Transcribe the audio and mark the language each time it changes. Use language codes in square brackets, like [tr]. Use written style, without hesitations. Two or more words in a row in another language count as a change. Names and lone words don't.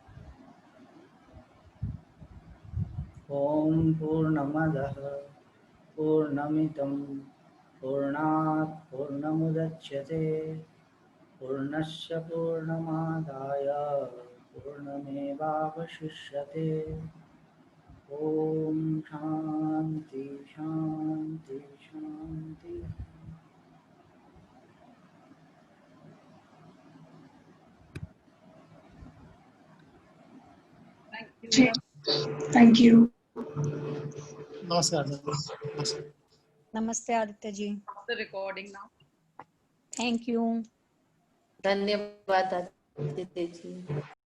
[sa] ओम पूर्णमदः पूर्णमिदं पूर्णात् पूर्णमुदच्यते पूर्णस्य पूर्णमादाय पूर्णमेवावशिष्यते। ओम शांति शांति शांति। [en] Thank you. Thank you. [hi] नमस्कार नमस्कार। नमस्ते आदित्य जी। [en] The recording now. Thank you. [hi] धन्यवाद आदित्य जी।